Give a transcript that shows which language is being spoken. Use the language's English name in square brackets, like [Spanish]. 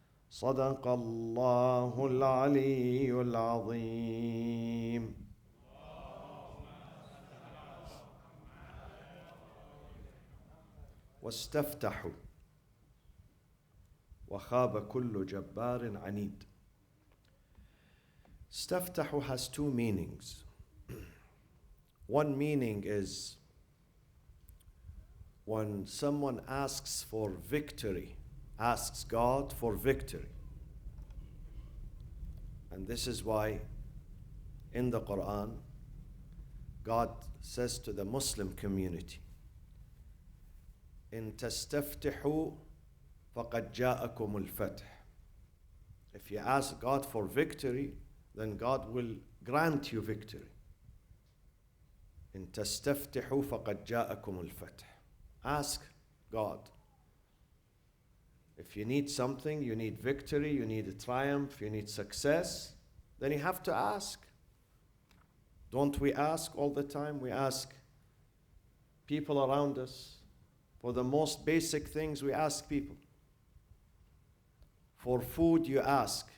[Arabic] صدق الله العلي العظيم. واستفتحوا وخاب كل جبار عنيد. [English] استفتحوا has two meanings. One meaning is when someone asks for victory, asks God for victory. And this is why in the Quran, God says to the Muslim community, [Arabic] إن تستفتحوا فقد جاءكم الفتح. [English] If you ask God for victory, then God will grant you victory. [Arabic] إن تستفتحوا فقد جاءكم الفتح. [English] Ask God. If you need something, you need victory, you need a triumph, you need success, then you have to ask. Don't we ask all the time? We ask people around us. For the most basic things, we ask people. For food, you ask.